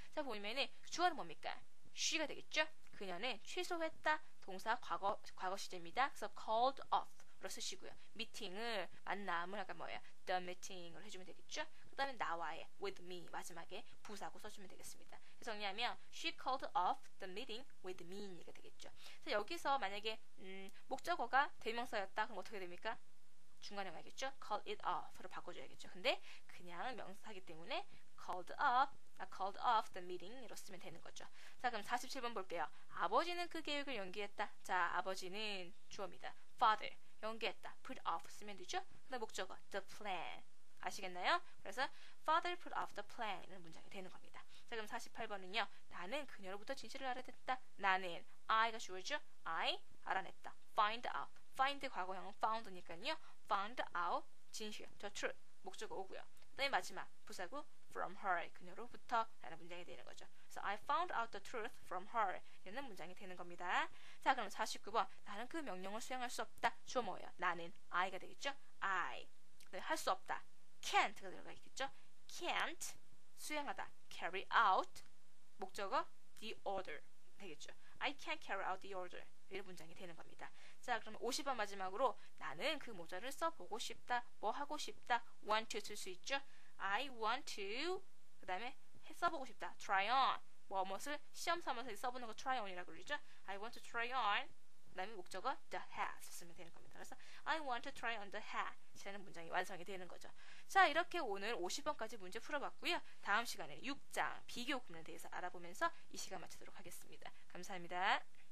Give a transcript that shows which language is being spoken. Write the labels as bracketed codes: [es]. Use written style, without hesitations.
[ko] 자, 보면은 주어는 뭡니까? she가 되겠죠? 그녀는 취소했다. 동사 과거 시제입니다. 그래서 called off로 쓰시고요. 미팅을 만남을 아까 뭐예요? the meeting으로 해주면 되겠죠? 그 다음에 나와의 [en] with me [ko] 마지막에 부사고 써주면 되겠습니다. 그래서 정리하면 [en] she called off the meeting with me [ko] 이렇게 되겠죠. 그래서 여기서 만약에 목적어가 대명사였다. 그럼 어떻게 됩니까? 중간에 와야겠죠? call it off로 바꿔줘야겠죠. 근데 그냥 명사이기 때문에 called off the meeting으로 쓰면 되는 거죠. 자, 그럼 47번 볼게요. 아버지는 그 계획을 연기했다. 자, 아버지는 주어입니다. father 연기했다. put off 쓰면 되죠. 근데 목적어 the plan 아시겠나요? 그래서 [en] father put off the plan [ko] 이라는 문장이 되는 겁니다. 자, 그럼 48번은요. 나는 그녀로부터 진실을 알아냈다. 나는 I가 주어죠. I 알아냈다. find find 과거형은 found니까요. found out 진실 the truth 목적어 오고요. 그다음에 마지막 부사구 from her 그녀로부터 라는 문장이 되는 거죠. 그래서 [en] I found out the truth from her [ko] 이라는 문장이 되는 겁니다. 자, 그럼 49번 나는 그 명령을 수행할 수 없다. 주어 뭐예요? 나는 I가 되겠죠. I 할 수 없다. can't가 들어가 있겠죠. can't 수행하다. carry out 목적어 the order 되겠죠. [en] I can't carry out the order [ko] 이런 문장이 되는 겁니다. 자, 그럼 50번 마지막으로 나는 그 모자를 써보고 싶다. 뭐 하고 싶다. want to 쓸 수 있죠. I want to 그 다음에 써보고 싶다. try on 무엇을 시험 삼아서 써보는 거 try on이라고 그러죠. [en] I want to try on [ko] 그 다음에 목적어 [en] the hat [ko] 쓰면 되는 겁니다. 그래서 [en] I want to try on the hat [ko] 이라는 문장이 완성이 되는 거죠. 자, 이렇게 오늘 50번까지 문제 풀어봤고요. 다음 시간에는 6장 비교 구문에 대해서 알아보면서 이 시간 마치도록 하겠습니다. 감사합니다.